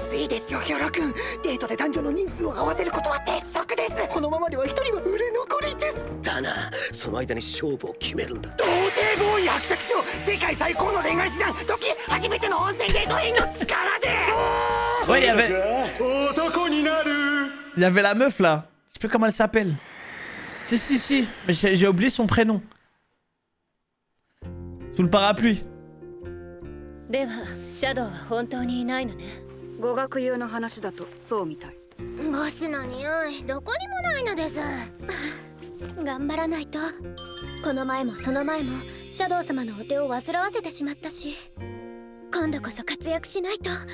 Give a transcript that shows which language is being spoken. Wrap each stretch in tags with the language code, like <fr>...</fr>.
<ja>まずいですよヒョロ君。デートで男女の人数を合わせることは鉄則です。このままでは一人は売れ残りです。だな、その間に勝負を決めるんだ。童貞ボーイ伯爵長、世界最高の恋愛手段、時初めての温泉デートへの力で。</ja> <fr>Ouais, il y avait.</fr> <ja>男になる。</ja> <fr>Il y avait la meuf là. Je sais plus comment elle s'appelle. Si. Mais j'ai oublié son prénom. Sous le parapluie.</fr> <ja>ではシャドウは本当にいないのね。語学友の話だとそうみたい。ボスの匂いどこにもないのです。頑張らないと。この前もその前もシャドウ様のお手を煩わせてしまったし、今度こそ活躍しないと。</ja>